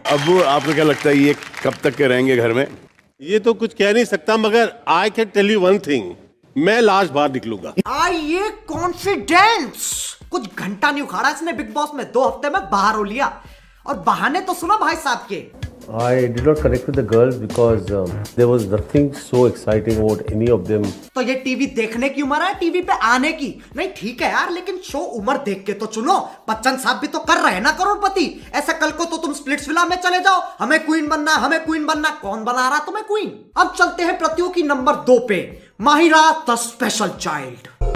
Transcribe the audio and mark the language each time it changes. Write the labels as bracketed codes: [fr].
[hi] अब्बू, आपको क्या लगता है ये कब तक के रहेंगे घर में? ये तो कुछ कह नहीं सकता, मगर [en] I can tell you one thing, [hi] मैं लास्ट बार निकलूंगा। आइए कॉन्फिडेंस। कुछ घंटा नहीं उखाड़ा इसने बिग बॉस में, 2 हफ्ते में बाहर हो लिया। और बहाने तो सुनो भाई साहब के। [en] I did not connect with the girls because there was nothing so exciting about any of them. [hi] तो ये टीवी देखने की उम्र है, टीवी पे आने की नहीं। ठीक है यार, लेकिन शो उम्र देख के तो चुनो। बच्चन साहब भी तो कर रहे हैं ना करोड़पति। ऐसा कल को तो तुम स्प्लिट्सविला में चले जाओ, हमें क्वीन बनना, हमें क्वीन बनना। कौन बना रहा तुम्हें क्वीन? अब चलते हैं प्रतियोगी नंबर 2 पे, माहिरा द स्पेशल चाइल्ड।